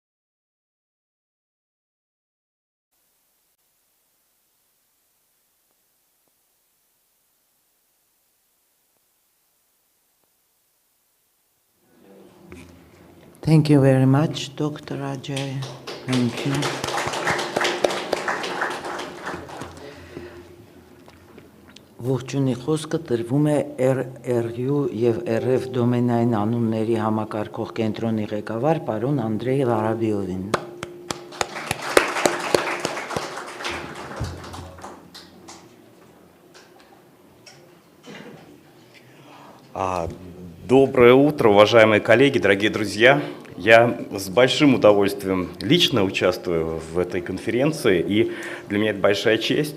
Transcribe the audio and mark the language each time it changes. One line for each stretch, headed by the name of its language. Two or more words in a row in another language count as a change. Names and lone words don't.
English: Thank you very much, Dr. Ajay. Thank you.
Armenian: Ողջունի խոսքը տրվում է RU եւ RF դոմենային անունների համակարգող կենտրոնի ղեկավար պարոն Անդրեյ Ղարաբիովին։
Russian: Доброе утро, уважаемые коллеги, дорогие друзья. Я с большим удовольствием лично участвую в этой конференции, и для меня это большая честь.